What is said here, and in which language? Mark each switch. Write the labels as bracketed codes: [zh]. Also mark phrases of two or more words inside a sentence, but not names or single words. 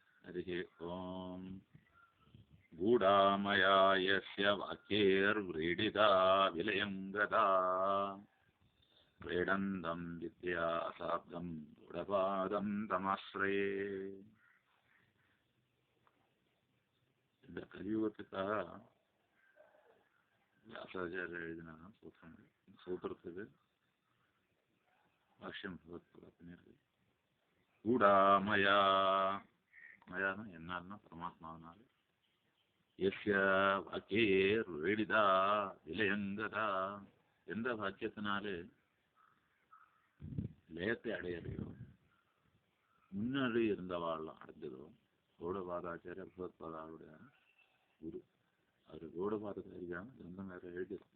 [sa] हरिः ओम् गूढामया यस्य वाक्यैर्व्रीडिता विलयं गता क्रीडन्तं विद्यासाब्दं गूढपादं तमाश्रये. [ta] இந்த கலியுகத்துக்காக வியாசாச்சாரியர் எழுதின சூத்திரங்கள். சூத்திரத்துக்கு பாஷ்யம் பண்ணியிருக்கு. கூடாமயா, மயானா என்னால்னா பரமாத்மாவனால, [sa] यस्य वाक्यैर्वेडिता विलयं गता, [ta] எந்த வாக்கியத்தினாலே லயத்தை அடையலையோ, முன்னாடி இருந்தவாள்லாம் அடைஞ்சதோ, கௌடபாதாச்சாரிய பகவத்பாதாவுடைய குரு, அவர் கௌடபாதாச்சாரியான கிரந்தம் வேற எழுதியிருக்கு.